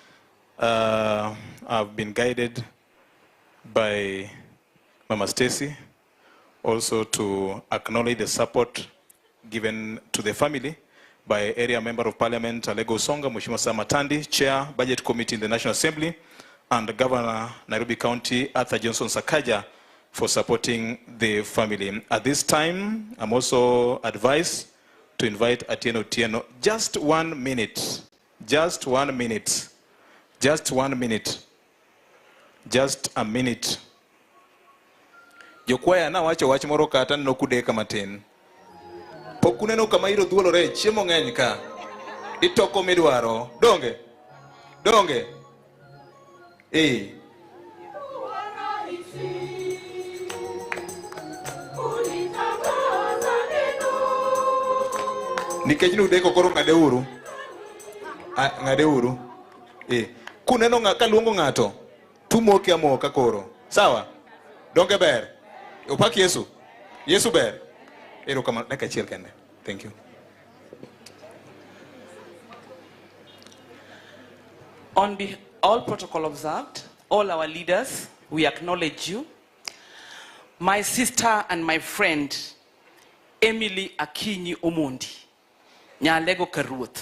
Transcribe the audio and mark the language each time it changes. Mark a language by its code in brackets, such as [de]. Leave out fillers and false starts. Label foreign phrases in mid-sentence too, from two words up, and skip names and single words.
[en] I've been guided by Mama Stacy also to acknowledge the support given to the family by Area Member of Parliament Alego Songa, Mheshimiwa Samatandi, Chair, Budget Committee in the National Assembly, and Governor Nairobi County Arthur Johnson Sakaja for supporting the family. At this time, I'm also advised to invite Atieno Tieno. Just 1 minute. Just 1 minute. Just 1 minute. Just a minute. [luo] Jokwaya na wacho wach moro kata no kudeka matin. Pokuneno kama iro dhuolo re chiemo ng'eny ka. Itoko midwaro. Donge? Donge? Nikech nudeko koro ng'adeuru. Ng'adeuru. Kuneno ng'aka luongo ng'ato. Tumoke amoka koro. Sawa? Donge ber? Opak Yesu. Yesu ber. Ero kama neka chiel kende. [en] Thank you. On all protocol observed, all our leaders, we acknowledge you. My sister and my friend, Emily Akinyi Omondi, Nyalego Karuth.